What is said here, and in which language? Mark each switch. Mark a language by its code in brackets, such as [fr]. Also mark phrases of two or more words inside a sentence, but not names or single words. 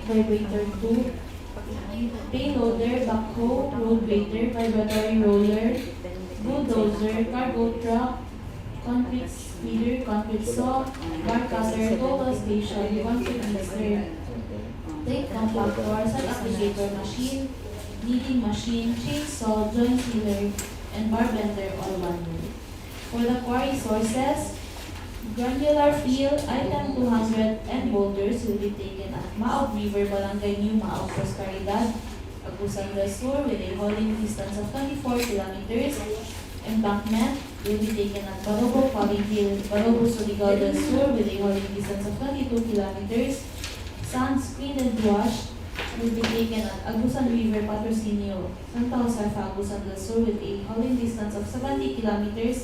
[en] vibrator 2, payloader, backhoe, road grader, vibratory roller, bulldozer, cargo truck, concrete feeder, concrete saw, bar cutter, total station, concrete mixer, tape compactor, sand applicator machine, kneading machine, chainsaw, joint sealer, and bar bender all one room. For the quarry sources, granular fill, item 200, and boulders will be taken at Maog River, Barangay New Maog, Prosperidad, Agusan del Sur with a hauling distance of 24 kilometers. Embankment will be taken at Bato, Falling Hill, Bato, Surigao del Sur with a hauling distance of 22 kilometers. Sand, screen, and wash will be taken at Agusan River, Patrocinio, Santa Josefa, Agusan del Sur with a hauling distance of 70 kilometers.